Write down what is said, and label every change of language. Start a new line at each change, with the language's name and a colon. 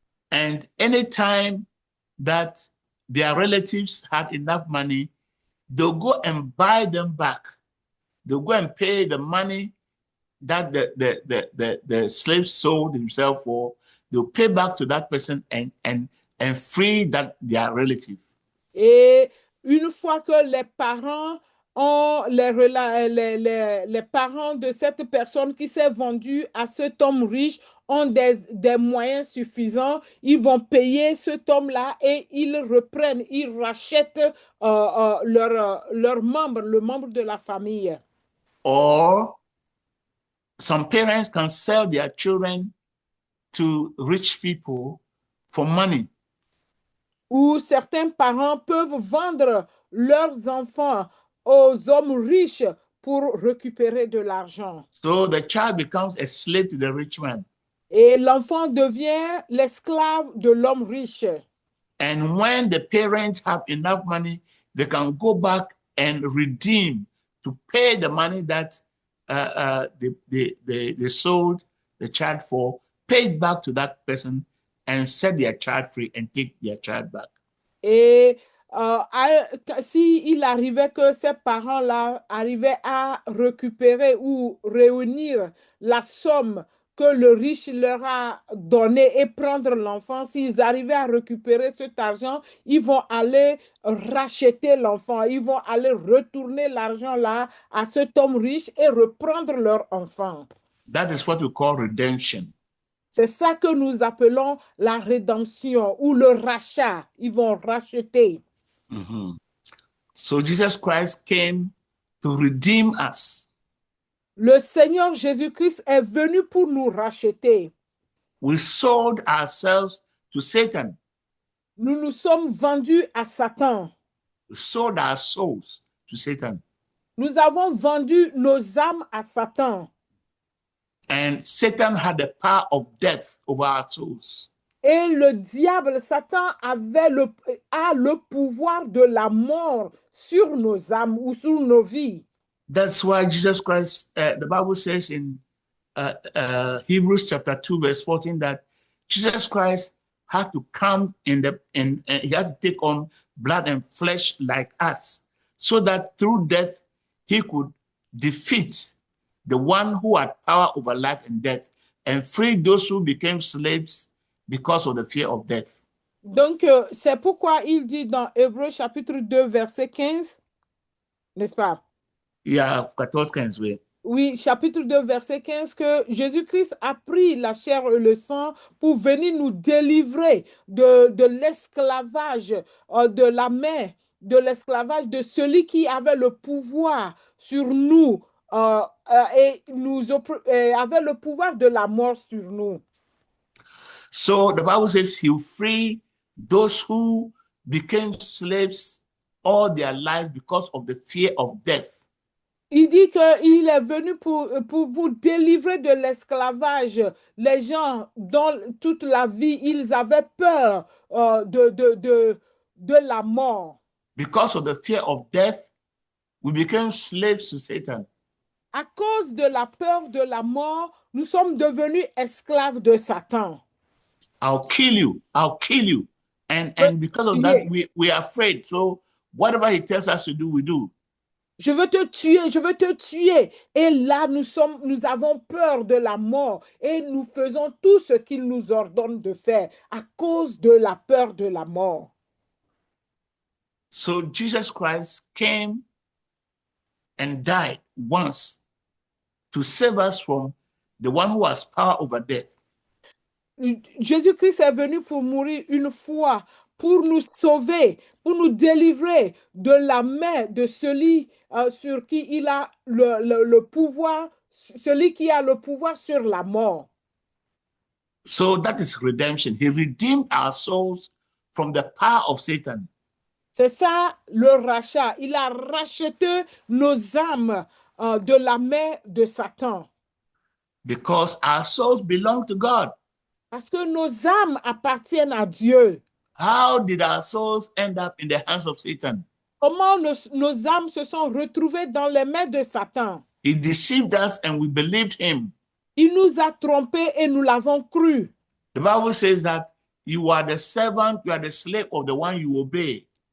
English: And anytime that their relatives had enough money, they'll go and buy them back. They'll go and pay the money that the slave sold himself for. They'll pay back to that person and free their relative.
French: Et une fois que les parents ont les parents de cette personne qui s'est vendue à cet homme riche ont des moyens suffisants, ils vont payer cet homme-là et ils reprennent, ils rachètent leur membre, le membre de la famille.
English: Or, some parents can sell their children to rich people for money.
French: Ou certains parents peuvent vendre leurs enfants aux hommes riches pour récupérer de l'argent.
English: So the child becomes a slave to the rich man.
French: Et l'enfant devient l'esclave de l'homme riche.
English: And when the parents have enough money, they can go back and redeem to pay the money that they sold the child for, pay it back to that person and set their child free and take their child back.
French: Et si il arrivait que ces parents-là arrivaient à récupérer ou réunir la somme que le riche leur a donnée et prendre l'enfant, s'ils arrivaient à récupérer cet argent, ils vont aller racheter l'enfant, ils vont aller retourner l'argent là à cet homme riche et reprendre leur enfant.
English: That is what we call redemption.
French: C'est ça que nous appelons la rédemption ou le rachat. Ils vont racheter. Mm-hmm.
English: So Jesus Christ came to redeem us.
French: Le Seigneur Jésus-Christ est venu pour nous racheter.
English: We sold ourselves to Satan.
French: Nous nous sommes vendus à Satan.
English: We sold our souls to Satan.
French: Nous avons vendu nos âmes à Satan.
English: And Satan had the power of death over our souls.
French: Et le diable, Satan, a le pouvoir de la mort sur nos âmes ou sur nos vies.
English: That's why Jesus Christ, the Bible says in Hebrews chapter 2, verse 14, that Jesus Christ had to come he had to take on blood and flesh like us, so that through death he could defeat the one who had power over life and death and free those who became slaves because of the fear of death.
French: Donc, c'est pourquoi il dit dans Hébreux chapitre 2, verset 15, n'est-ce pas? Il y a 14-15, oui. Oui, chapitre 2, verset 15, que Jésus-Christ a pris la chair et le sang pour venir nous délivrer de l'esclavage, de la main, de l'esclavage de celui qui avait le pouvoir sur nous et avait le pouvoir de la mort sur nous.
English: So the Bible says He will free those who became slaves all their lives because of the fear of death.
French: Il dit qu'il est venu pour délivrer de l'esclavage les gens dont toute la vie, ils avaient peur de la mort.
English: Because of the fear of death, we became slaves to Satan.
French: À cause de la peur de la mort, nous sommes devenus esclaves de Satan.
English: I'll kill you. I'll kill you. And because of that, we are afraid. So whatever he tells us to do, we do.
French: Je veux te tuer, je veux te tuer. Et là, nous avons peur de la mort et nous faisons tout ce qu'il nous ordonne de faire à cause de la peur de la mort.
English: So Jesus Christ came and died once to save us from the one who has power over death.
French: Jésus-Christ est venu pour mourir une fois, pour nous sauver, pour nous délivrer de la main de celui sur qui il a le pouvoir, celui qui a le pouvoir sur la mort.
English: So that is redemption. He redeemed our souls from the power of Satan.
French: C'est ça le rachat. Il a racheté nos âmes de la main de Satan.
English: Because our souls belong to God.
French: Parce que nos âmes appartiennent à Dieu.
English: How did our souls end up in the hands of Satan?
French: Comment nos âmes se sont retrouvées dans les mains de Satan?
English: He deceived us and we believed him.
French: Il nous a trompés et nous l'avons cru.
English: The Bible says that you are the servant, you are the slave of the one you obey.